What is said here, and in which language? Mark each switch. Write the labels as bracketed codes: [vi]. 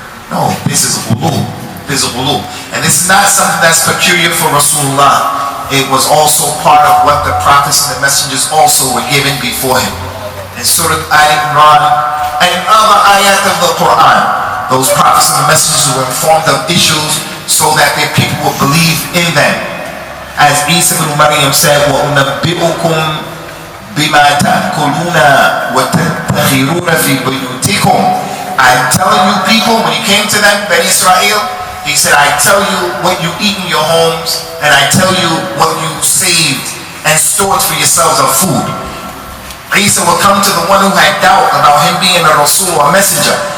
[en] No, this is ghulu. This is ghulu. And this is not something that's peculiar for Rasulullah. It was also part of what the prophets and the messengers also were given before him. In Surah Al-Imran and other ayat of the Quran, those prophets and the messengers were informed of issues so that their people would believe in them. As Isa ibn Maryam said, [ar] وَأُنَبِّئُكُمْ بِمَا تَأْكُلُونَ وَتَتَّخِرُونَ فِي بُيُوتِكُمْ. [en] I'm telling you people, when he came to them, Ben Israel, he said, I tell you what you eat in your homes, and I tell you what you saved and stored for yourselves of food. Isa will come to the one who had doubt about him being a Rasul or a messenger.